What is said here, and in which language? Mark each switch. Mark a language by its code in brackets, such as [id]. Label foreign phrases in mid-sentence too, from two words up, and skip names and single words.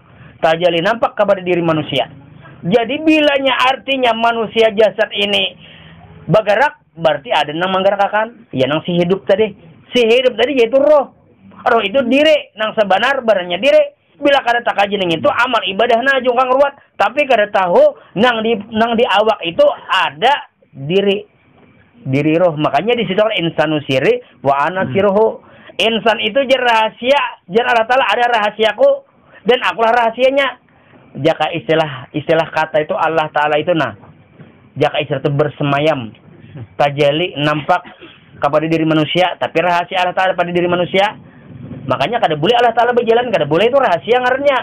[bjn] Tajali nampak kepada diri manusia. Jadi bilanya artinya manusia jasad ini bergerak, berarti ada nang menggerakkan. Ya nang si hidup tadi. Si hidup tadi yaitu roh. Roh itu diri, nang sebenar barannya diri. Bila kada tak kaji nang itu amal ibadah na jungkang ruwat, tapi kada tahu nang di awak itu ada diri roh. Makanya di situ [ar] الإنسان سري وأنا سره. [bjn] Insan itu jar rahasia, jar Allah Ta'ala ada rahasiaku dan akulah rahasianya. Jaka istilah kata itu Allah Ta'ala itu jaka istilah itu bersemayam, tajali nampak kepada diri manusia, tapi rahasia Allah Ta'ala pada diri manusia. Makanya kada boleh Allah Ta'ala berjalan, kada boleh itu rahasia ngarannya.